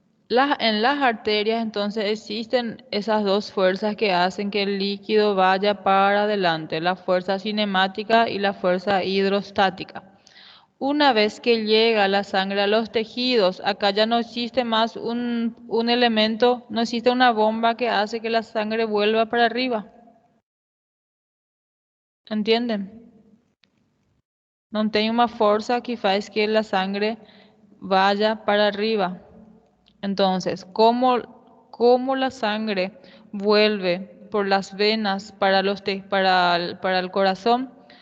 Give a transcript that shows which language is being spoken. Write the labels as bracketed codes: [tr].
[es] En las arterias entonces existen esas dos fuerzas que hacen que el líquido vaya para adelante, la fuerza cinemática y la fuerza hidrostática. Una vez que llega la sangre a los tejidos, acá ya no existe más un elemento, no existe una bomba que hace que la sangre vuelva para arriba. ¿Entienden? [pt] No tem uma força que faz que [es] la sangre vaya para arriba. Entonces, ¿cómo la sangre vuelve por las venas para el corazón?